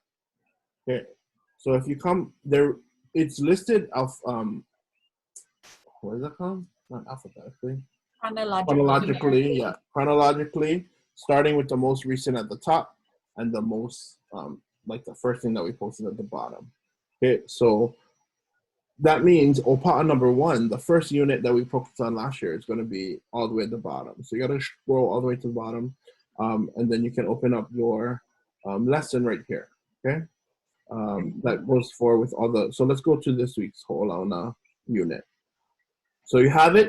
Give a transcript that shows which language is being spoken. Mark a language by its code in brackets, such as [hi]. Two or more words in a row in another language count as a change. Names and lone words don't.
[en] Okay, so if you come there, it's listed of, what is that called? Not alphabetically. Chronologically, yeah. Chronologically, starting with the most recent at the top and the most, like the first thing that we posted at the bottom. Okay, so that means ʻŌPaʻa number 1, the first unit that we focused on last year, is going to be all the way at the bottom. So you got to scroll all the way to the bottom, and then you can open up your lesson right here. Okay, that goes for with all the. So let's go to this week's Hoʻolauna unit. So you have it.